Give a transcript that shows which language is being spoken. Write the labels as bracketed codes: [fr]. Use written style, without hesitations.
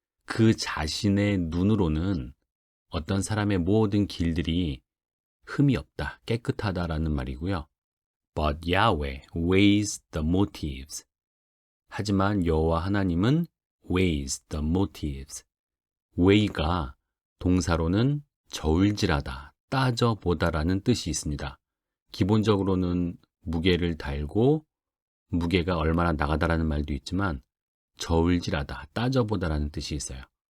[ko] 그 자신의 눈으로는 어떤 사람의 모든 길들이 흠이 없다, 깨끗하다라는 말이고요. [en] But Yahweh weighs the motives. [ko] 하지만 여호와 하나님은 [en] weighs the motives. [ko] weigh가 동사로는 저울질하다, 따져보다라는 뜻이 있습니다. 기본적으로는 무게를 달고 무게가 얼마나 나가다라는 말도 있지만 저울질하다, 따져보다라는 뜻이 있어요.